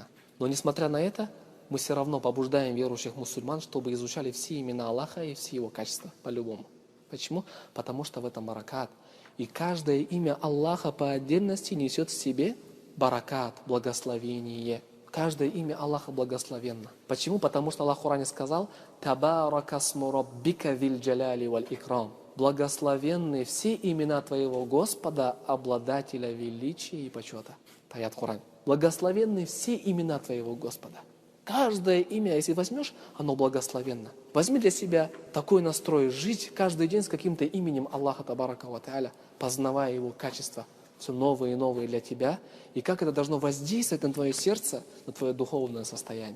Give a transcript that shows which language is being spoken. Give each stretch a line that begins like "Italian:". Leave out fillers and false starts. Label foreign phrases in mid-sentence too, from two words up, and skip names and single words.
Russian: Но несмотря на это, мы все равно побуждаем верующих мусульман, чтобы изучали все имена Аллаха и все его качества по-любому. Почему? Потому что в этом баракат. И каждое имя Аллаха по отдельности несет в себе баракат, благословение. Каждое имя Аллаха благословенно. Почему? Потому что Аллах в Коране сказал:
Arabic: «تبارك اسم ربك ذي الجلال والإكرام».
Russian: Благословенны все имена твоего Господа, обладателя величия и почета. Аят Коран. Благословенны все имена твоего Господа. Каждое имя, если возьмешь, оно благословенно. Возьми для себя такой настрой, жить каждый день с каким-то именем
Arabic: الله تبارك وتعالى,
Russian: познавая его качества, все новые и новые для тебя, и как это должно воздействовать на твое сердце, на твое духовное состояние.